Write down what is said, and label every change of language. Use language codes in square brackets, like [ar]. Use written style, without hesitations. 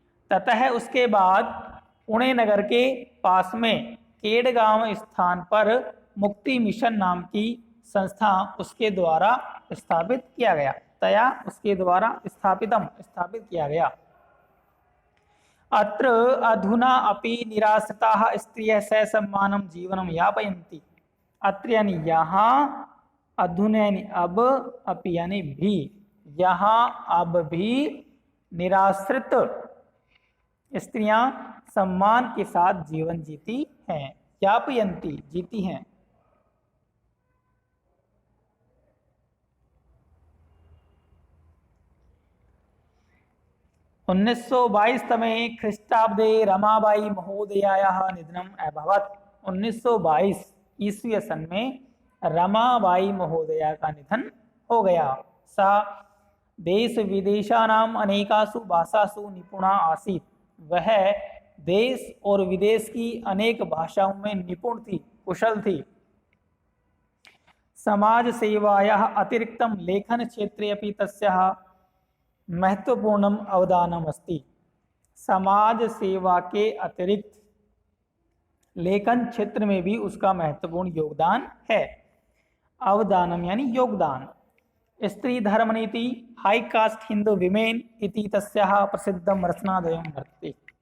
[hi] ततः उसके बाद पुणे नगर के पास में केडगांव स्थान पर मुक्ति मिशन नाम की संस्था उसके द्वारा स्थापित किया गया। तया उसके द्वारा स्थापित किया गया। [sa] अत्र अधुना अपि निराश्रिताः स्त्रियः ससम्मानं जीवनं यापयन्ति। [hi] अत्र यानी यहाँ, अधुना यानी अब, अपि यानी भी, यहाँ अब भी निराश्रित स्त्रियां सम्मान के साथ जीवन जीती हैं। यापयन्ति जीती हैं। [sa] 1922 तमे ख्रीष्टाब्दे रमाबाई महोदयायाः निधनम् अभवत्। [hi] 1922 ईस्वी सन में रमाबाई महोदया का निधन हो गया। [sa] सा देश विदेशानाम अनेकासु भाषासु निपुणा आसीत्। [hi] वह देश और विदेश की अनेक भाषाओं में निपुण थी, कुशल थी। [sa] समाज सेवायाः अतिरिक्तं लेखन क्षेत्रे अपि तस्याः महत्वपूर्णम अवदानम अस्ति। [hi] समाज सेवा के अतिरिक्त लेखन क्षेत्र में भी उसका महत्वपूर्ण योगदान है। [sa] अवदानम [hi] यानी योगदान। [sa] स्त्री धर्म नीति हाई कास्ट हिंदू विमेन इति तस्याः प्रसिद्धम रचनाद्वयं वर्तते।